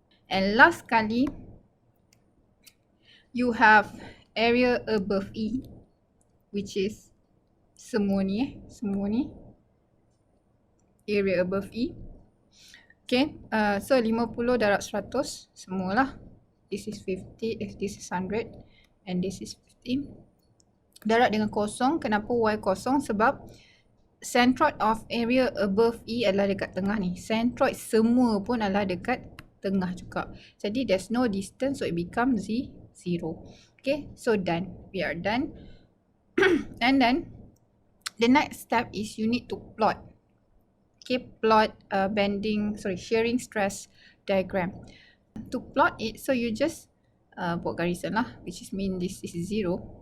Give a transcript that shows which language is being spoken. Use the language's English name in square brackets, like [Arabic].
[English] And last kali, you have area above E, which is [Malay] semua ni semua ni. [English] Area above E. Okay, so [Malay] 50 darab 100 semualah. [English] This is 50, this is 100 and this is 50. [Malay] Darab dengan kosong. Kenapa Y kosong? Sebab [English] centroid of area above E [Malay] adalah dekat tengah ni. Centroid semua pun adalah dekat tengah juga. Jadi [English] there's no distance, so it becomes 0. Okay, so done. We are done. And then the next step is you need to plot. Okay, plot shearing stress diagram. To plot it, so you just [Malay] buat garisan lah, [English] which is mean this is 0.